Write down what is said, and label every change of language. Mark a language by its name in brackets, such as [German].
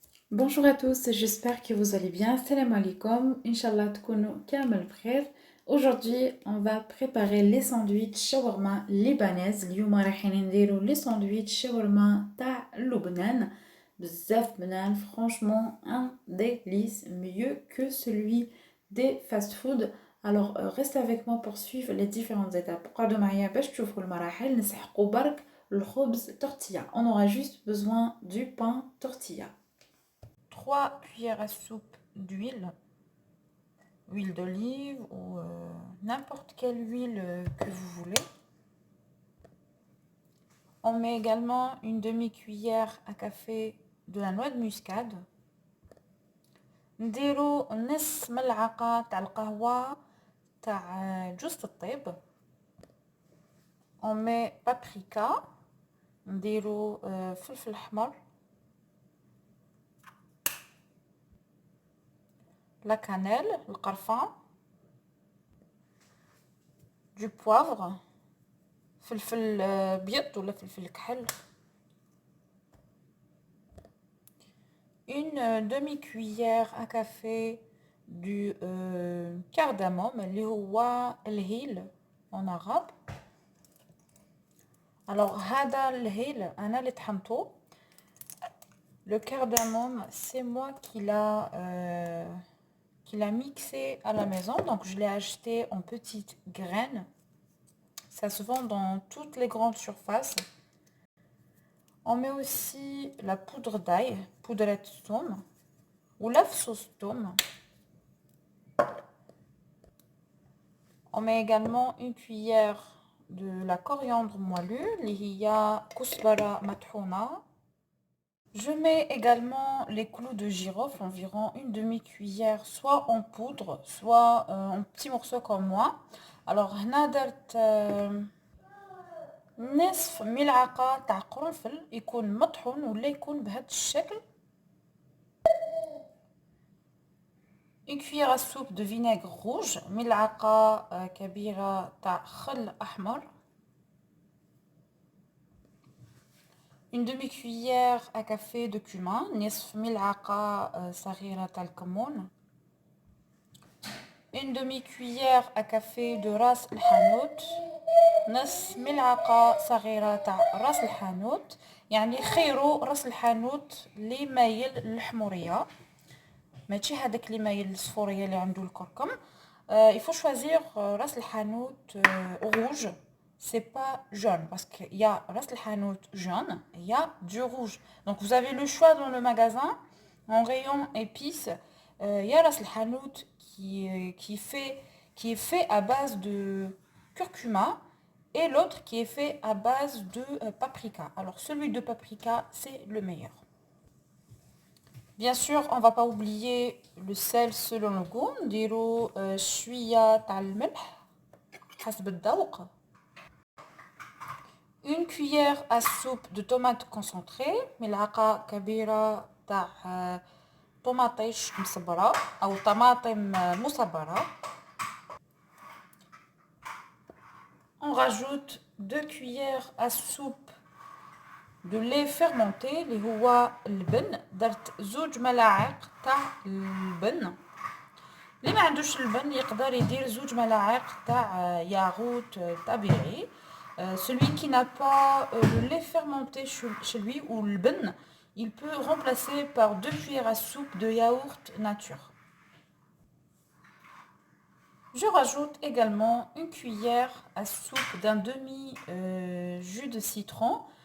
[French] Bonjour à tous, j'espère que vous allez bien. Salam alaikum, Inch'Allah تكونوا كامل بخير. Aujourd'hui, on va préparer les sandwichs shawarma libanaise. [Arabic] اليوم رايحين نديرو les sandwichs shawarma تاع لبنان. [French] بزاف بنان, franchement un délice, mieux que celui des fast-food. Alors, restez avec moi pour suivre les différentes étapes. [Arabic] قعدوا معايا باش تشوفوا المراحل. نسحقوا برك الخبز tortilla. [French] On aura juste besoin du pain tortilla. 3 cuillères à soupe d'huile, huile d'olive ou n'importe quelle huile que vous voulez. On met également une demi-cuillère à café de la noix de muscade. [Arabic] نديرو نص ملعقة تاع القهوة تاع جوز الطيب. [French] On met paprika. نديرو فلفل احمر. la cannelle, القرفة. [Arabic] du poivre. فلفل بيض ولا فلفل كحل. [French] Une demi-cuillère à café du cardamome, اللي هو الهيل en arabe. [Arabic] Alors هذا الهيل أنا اللي طحنته. [French] Le cardamome, c'est moi qui l'a mixé à la maison, donc je l'ai acheté en petites graines. Ça se vend dans toutes les grandes surfaces. On met aussi la poudre d'ail, poudrette ثوم ولا فصوص ثوم. On met également une cuillère de la coriandre moelue, اللي هي كزبرة مطحونة. Je mets également les clous de girofle, environ une demi-cuillère, soit en poudre, soit en petits morceaux comme moi. [Arabic] Alors هنا درت نصف ملعقة تاع قرنفل يكون مطحون ولا يكون بهذا الشكل. [French] Une cuillère à soupe de vinaigre rouge, ملعقة كبيرة تاع خل أحمر. Une demi-cuillère à café de cumin, نصف ملعقة صغيرة تاع الكمون. [Arabic] Une demi-cuillère à café de راس الحانوت، نص ملعقة صغيرة تاع راس الحانوت. يعني خيروا راس الحانوت اللي مايل للحمورية، ماشي هذاك اللي مايل للصفورية اللي عنده الكركم. [French] Il faut choisir ras el hanout rouge, c'est pas jaune parce qu'il y a ras el hanout jaune, il y a du rouge. Donc vous avez le choix dans le magasin en rayon épices. Il y a ras el hanout qui est fait à base de curcuma et l'autre qui est fait à base de paprika. Alors celui de paprika c'est le meilleur. Bien sûr, on ne va pas oublier le sel selon le goût. [Arabic] نديرو شوية تاع الملح حسب الذوق. [French] Une cuillère à soupe de tomates concentrées. [Arabic] ملعقة كبيرة تاع طماطيش مصبرة أو طماطم مصبرة. [French] On rajoute 2 cuillères à soupe de lait fermenté اللي هو اللبن. [Arabic] درت 2 ملاعق تاع اللبن. اللي ما عندوش اللبن يقدر يدير 2 ملاعق تاع ياغوت طبيعي. [French] Celui qui n'a pas le lait fermenté chez lui ou le ben, il peut remplacer par 2 cuillères à soupe de yaourt nature. Je rajoute également une cuillère à soupe d'un demi jus de citron.